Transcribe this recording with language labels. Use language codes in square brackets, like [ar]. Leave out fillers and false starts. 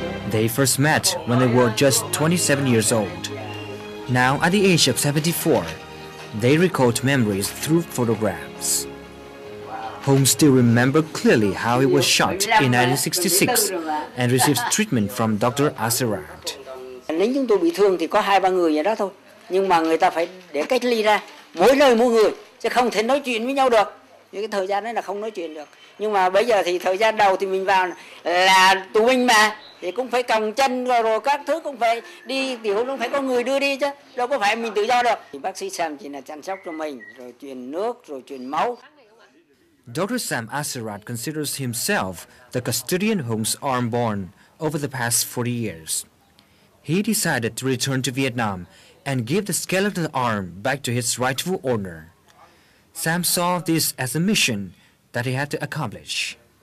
[en] They first met when they were just 27 years old. Now, at the age of 74, they recalled memories through photographs. Hùng still remembered clearly how he was shot in 1966 and received treatment from Dr. Axelrad. [vi] Lính chúng tôi bị thương thì có 2-3 người vậy đó thôi. Nhưng mà người ta phải để cách ly ra, mỗi nơi mỗi người, chứ không thể nói chuyện với nhau được. Vì cái thời gian đấy là không nói chuyện được. Nhưng mà bây giờ thì thời gian đầu thì mình vào là tù binh mà, thì cũng phải còng chân rồi các thứ cũng phải đi tiểu, cũng phải có người đưa đi chứ, đâu có phải mình tự do được. Thì bác sĩ Sam chỉ là chăm sóc cho mình, rồi truyền nước, rồi truyền máu. [en] Dr. Sam Axelrad considers himself the custodian Hung's arm born over the past 40 years. He decided to return to Vietnam and give the skeletal arm back to its rightful owner. Sam saw this as a mission that he had to accomplish.